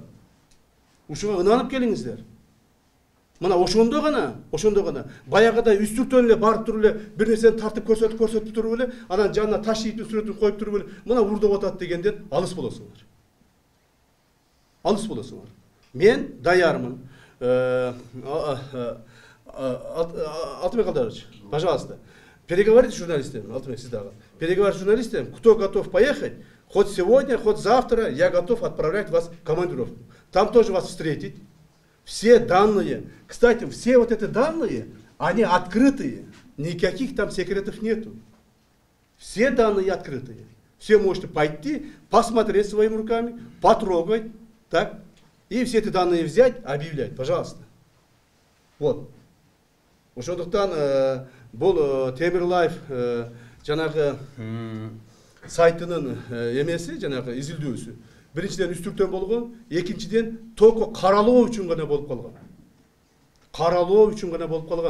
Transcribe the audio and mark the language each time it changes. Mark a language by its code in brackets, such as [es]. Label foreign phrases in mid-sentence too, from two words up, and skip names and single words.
[ky] Ушуга ынанып келиңиздер. Мына ошондо гана баягыдай үстүртөн эле барып туруп эле бир нерсени тартып көрсөтүп туруп эле, анан жанына таш ийиптин сүрөтүн коюп туруп эле, мына урдап атат дегенден алыс болосуңар. Мен даярмын. Алтынбек Алдарович, [ru] пожалуйста, переговорите с журналистами, [ky] Алтынбек, сиз дагы. [ru] Переговорите с журналистами, кто готов поехать, хоть сегодня, хоть завтра, я готов отправлять вас в командировку. Там тоже вас встретить. Все данные, кстати, все вот эти данные, они открытые, никаких там секретов нету. Все данные открытые. Все можете пойти, посмотреть своими руками, потрогать, так, и все эти данные взять, объявлять, пожалуйста. Вот. [ky] Ошондуктан бул Темирлайф жанагы сайтынын эмеси, жанагы изилдөөсү. Биринчиден үстүртөн болгон, экинчиден только каралоо үчүн гана болуп калган.